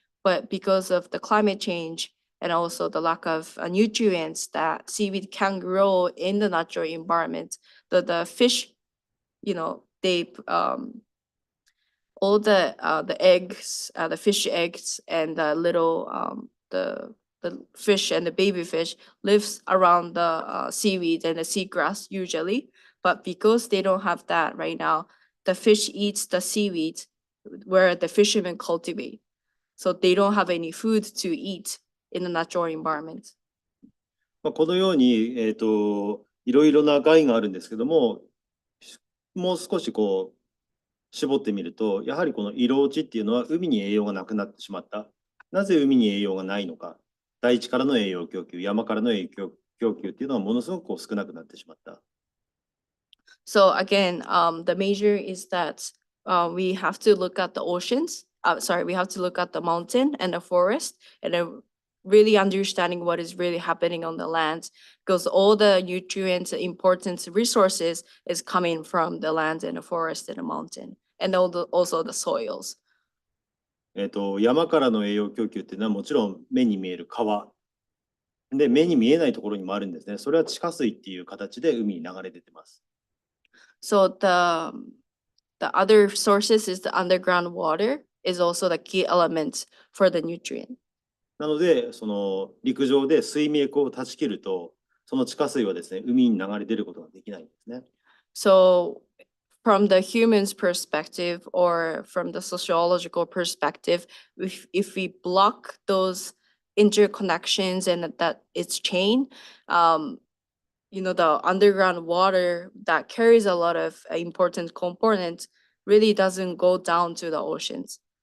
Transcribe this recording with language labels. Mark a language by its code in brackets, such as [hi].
[en] But because of the climate change and also the lack of nutrients that seaweed can grow in the natural environment, the fish, you know, they all the eggs, the fish eggs and the little the fish and the baby fish lives around the seaweed and the seagrass usually. But because they don't have that right now, the fish eats the seaweed where the fishermen cultivate. So they don't have any food to eat in the natural environment. [ja] まあ、このように、いろいろな害があるんですけども、もう少しこう絞ってみると、やはりこの色落ちっていうのは海に栄養がなくなってしまった。なぜ海に栄養がないのか。大地からの栄養供給、山からの栄養供給っていうのはものすごくこう少なくなってしまった。 [en] So again, the major is that we have to look at the oceans. We have to look at the mountain and the forest and really understanding what is really happening on the land, because all the nutrients, important resources is coming from the land and the forest and the mountain, and also the soils. [ja] 山からの栄養供給っていうのはもちろん目に見える川で、目に見えないところにもあるんですね。それは地下水っていう形で海に流れ出てます。 [en] So the other sources is the underground water is also the key element for the nutrient. [ja] なので、その陸上で水脈を断ち切ると、その地下水はですね、海に流れ出ることができないんですね。 [en] So from the human's perspective or from the sociological perspective, if we block those interconnections and that it's chain, you know, the underground water that carries a lot of important components really doesn't go down to the oceans.